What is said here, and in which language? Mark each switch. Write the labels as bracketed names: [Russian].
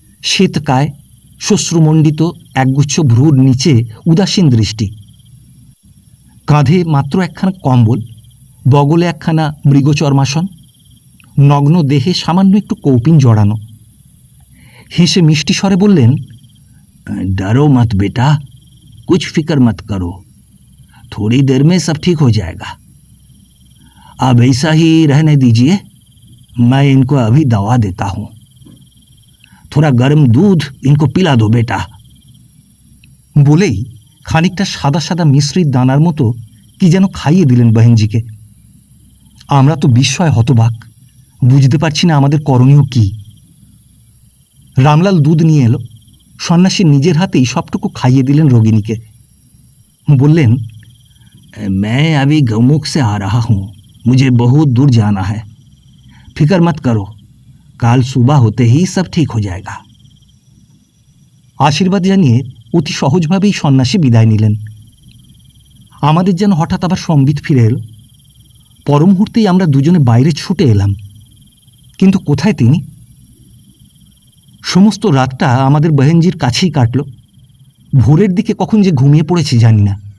[Bangla] শ্বেতকায়, শ্বশ্রুমণ্ডিত একগুচ্ছ ভ্রুর নিচে উদাসীন দৃষ্টি, কাঁধে মাত্র একখানা কম্বল, বগলে একখানা মৃগচর্মাসন, নগ্ন দেহে সামান্য একটু কৌপিন জড়ানো। হেসে মিষ্টি স্বরে বললেন, [Hindi] डरो मत बेटा, कुछ फिक्र मत करो, थोड़ी देर में सब ठीक हो जाएगा। अब ऐसा ही रहने दीजिए, मैं इनको अभी दवा देता हूं, थोड़ा गर्म दूध इनको पिला दो बेटा। [Bangla] বলেই খানিকটা সাদা সাদা মিশ্রিত দানার মতো কি যেন খাইয়ে দিলেন বহেনজিকে। আমরা তো বিস্ময় হতবাক, বুঝতে পারছি না আমাদের করণীয় কি। রামলাল দুধ নিয়ে এলো, সন্ন্যাসী নিজের হাতেই সবটুকু খাইয়ে দিলেন রোগিণীকে। বললেন, [Hindi] मैं अभी गौमुख से आ रहा हूँ, मुझे बहुत दूर जाना है, फिक्र मत करो, কাল सुबह होते ही सब ठीक हो जाएगा। [Bangla] আশীর্বাদ জানিয়ে অতি সহজভাবেই সন্ন্যাসী বিদায় নিলেন। আমাদের যেন হঠাৎ আবার সম্বিত ফিরে এলো। পর মুহূর্তেই আমরা দুজনে বাইরে ছুটে এলাম, কিন্তু কোথায় তিনি? সমস্ত রাতটা আমাদের বহেনজির কাছেই কাটল। ভোরের দিকে কখন যে ঘুমিয়ে পড়েছি জানি না।